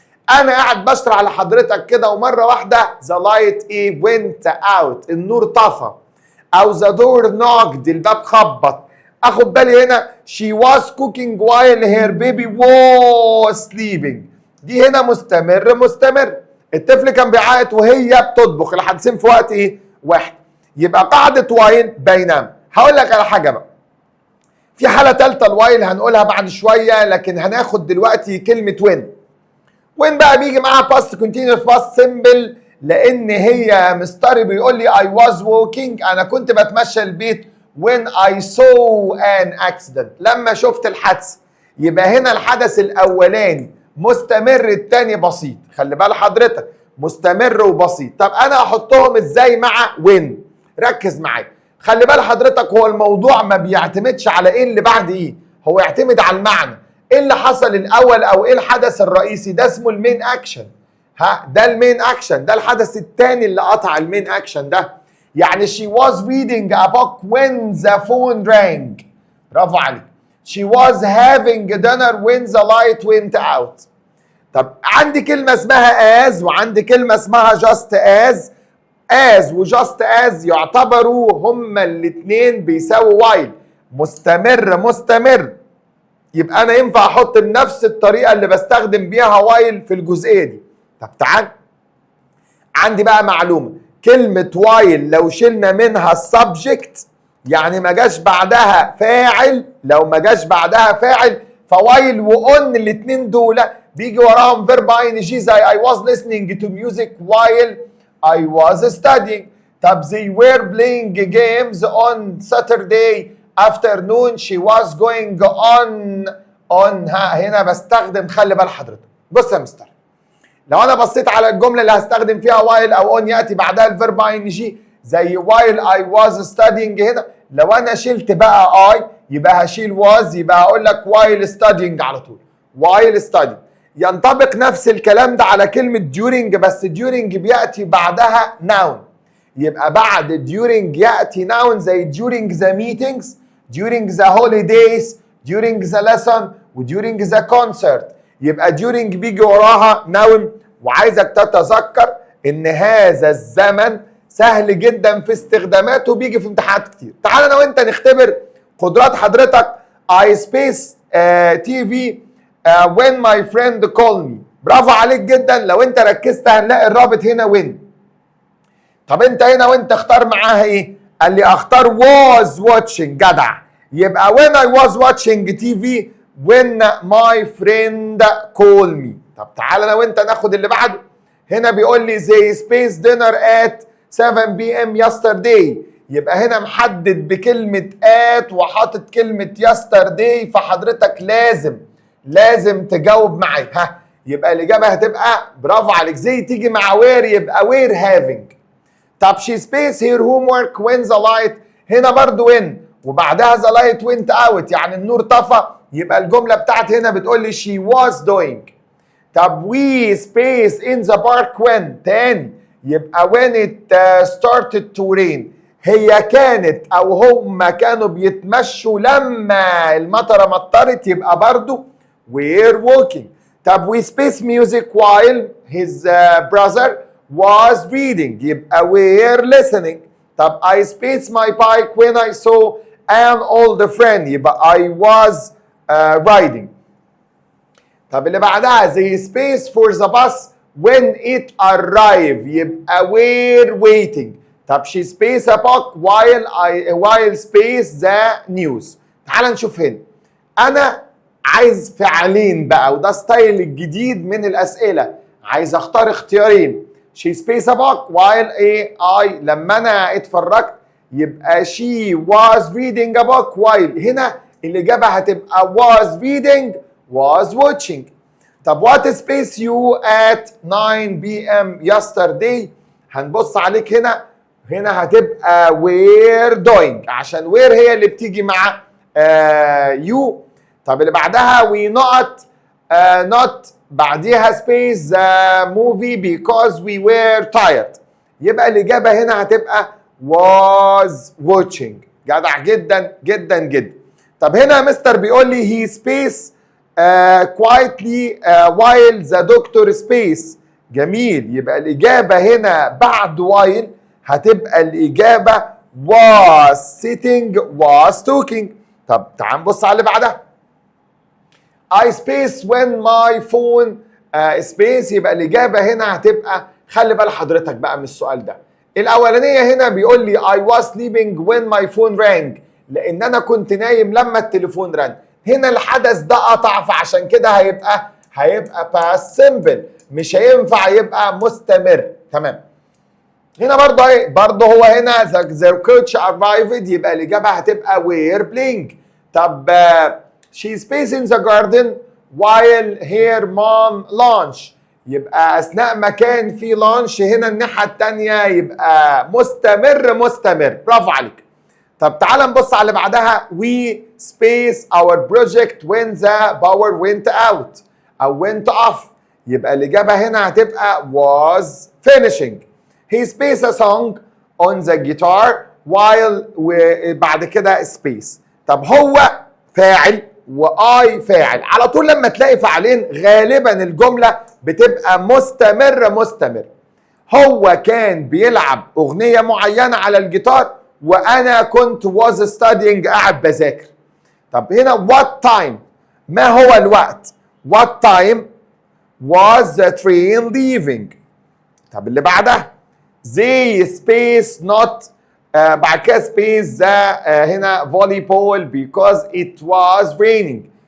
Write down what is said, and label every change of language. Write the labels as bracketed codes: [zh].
[ar] أنا قاعد بشرح على حضرتك كده ومرة واحدة [en] the light went out، [ar] النور طفى، أو [en] the door knocked، [ar] الباب خبط. أخد بالي هنا [en] she was cooking while her baby was sleeping، [ar] دي هنا مستمر. الطفل كان بيعيط وهي بتطبخ، الحدثين في وقت واحد. يبقى قاعدة وايل بينما. هقول لك على حاجة بقى، في حالة ثالثة الوايل هنقولها بعد شوية، لكن هناخد دلوقتي كلمة وين بقى بيجي معاها باست كونتينوس باست سيمبل، لان هي مستري بيقول لي [en] I was walking، [ar] انا كنت بتمشى البيت [en] when I saw an accident، [ar] لما شفت الحادثه. يبقى هنا الحدث الاولاني مستمر، الثاني بسيط. خلي بال حضرتك، مستمر وبسيط. طب انا احطهم ازاي مع وين؟ ركز معايا. خلي بال حضرتك، هو الموضوع ما بيعتمدش على ايه اللي بعد ايه، هو يعتمد على المعنى. ايه اللي حصل الاول او ايه الحدث الرئيسي؟ ده اسمه المين اكشن. ده المين اكشن، ده الحدث الثاني اللي قطع المين اكشن ده. يعني [en] she was reading a book when the phone rang. [ar] برافو عليك. [en] she was having dinner when the light went out. [ar] طب عندي كلمة اسمها as وعندي كلمة اسمها just as. as و just as يعتبروا هما الاثنين بيساووا while. مستمر. يبقى انا ينفع احط بنفس الطريقة اللي بستخدم بيها while في الجزئية دي. طب تعال، عندي بقى معلومة. كلمة while لو شلنا منها السبجكت، يعني ما جاش بعدها فاعل، لو ما جاش بعدها فاعل فوايل وأون الاثنين دول بيجي وراهم فيرب ing زي [en] I was listening to music while I was studying. طب they were playing games on Saturday afternoon. she was going on [ar] هنا بستخدم، خلي بال حضرتك. بص يا مستر، لو انا بصيت على الجمله اللي هستخدم فيها while او on ياتي بعدها الفيرب ing زي [en] while I was studying. [ar] هنا لو انا شلت بقى I يبقى هشيل was، يبقى هقول لك [en] while studying [ar] على طول. [en] while studying. [ar] ينطبق نفس الكلام ده على كلمه during، بس during بياتي بعدها noun. يبقى بعد [en] during ياتي noun زي during the meetings، during the holidays، during the lesson و during the concert. [ar] يبقى during بيجي وراها noun. وعايزك تتذكر ان هذا الزمن سهل جدا في استخداماته، بيجي في امتحانات كتير. تعال انا وانت نختبر قدرات حضرتك. [en] I space TV when my friend called me. [ar] برافو عليك جدا. لو انت ركزت هنلاقي الرابط هنا when. طب انت هنا وانت اختار معاها ايه؟ قال لي اختار [en] was watching. [ar] جدع. يبقى [en] when I was watching TV when my friend called me. [ar] طب تعال انا وانت ناخد اللي بعده. هنا بيقول لي [en] they spaced dinner at 7 p.m. yesterday. [ar] يبقى هنا محدد بكلمة at وحاطط كلمة yesterday، فحضرتك لازم تجاوب معايا. يبقى الإجابة هتبقى برافو عليك زي تيجي مع where، يبقى where having. [en] طب she spaced her homework when the light. [ar] هنا برضو when وبعدها [en] the light went out، [ar] يعني النور طفى. يبقى الجملة بتاعت هنا بتقول لي [en] she was doing. طب we spaced in the park when. [ar] تاني يبقى [en] when it started to rain. [ar] هي كانت او هم كانوا بيتمشوا لما المطره مطرت، يبقى برضو [en] we're walking. طب we spaced music while his brother was reading. يبقى we're listening. طب I spaced my bike when I saw an old friend. يبقى I was riding. طب اللي بعدها زي space for the bus when it arrived. يبقى we're waiting. طب she space a book while space the news. [ar] تعال نشوف هنا. انا عايز فعلين بقى، وده ستايل الجديد من الاسئله. عايز اختار اختيارين. [en] she space a book while I [ar] لما انا اتفرجت يبقى [en] she was reading a book while. [ar] هنا الاجابه هتبقى [en] was reading was watching. طب what space you at 9 p.m. yesterday. [ar] هنبص عليك هنا هتبقى we're doing، عشان we're هي اللي بتيجي مع you. طب اللي بعدها [en] we not بعديها space the movie because we were tired. [ar] يبقى الإجابة هنا هتبقى was watching. جدع جدا جدا جدا. طب هنا مستر بيقول لي [en] he space quietly while the doctor space. [ar] جميل. يبقى الإجابة هنا بعد while هتبقى الإجابة [en] was sitting was talking. [ar] طب تعال نبص على اللي بعدها. [en] I space when my phone space. [ar] يبقى الإجابة هنا هتبقى، خلي بال حضرتك بقى من السؤال ده. الأولانية هنا بيقول لي [en] I was sleeping when my phone rang، [ar] لأن أنا كنت نايم لما التليفون رن. هنا الحدث ده قطع، فعشان كده هيبقى past simple، مش هينفع يبقى مستمر. تمام. هنا برضه هو هنا [en] the coach arrived. [ar] يبقى الإجابة هتبقى [en] we're playing. [ar] طب [en] She space in the garden while her mom lunch. [ar] يبقى أثناء ما كان في لانش هنا الناحية التانية يبقى مستمر. برافو عليك. طب تعال نبص على اللي بعدها. [en] We space our project when the power went out أو went off. [ar] يبقى الإجابة هنا هتبقى [en] was finishing. He spaced a song on the guitar while وبعد كده space. [ar] طب هو فاعل وآي فاعل. على طول لما تلاقي فاعلين غالبا الجملة بتبقى مستمر. هو كان بيلعب أغنية معينة على الجيتار وأنا كنت [en] was studying [ar] قاعد بذاكر. [en] طب هنا what time [ar] ما هو الوقت؟ [en] what time was the train leaving؟ [ar] طب اللي بعدها [en] they space not بعد كده space هنا volleyball because it was raining.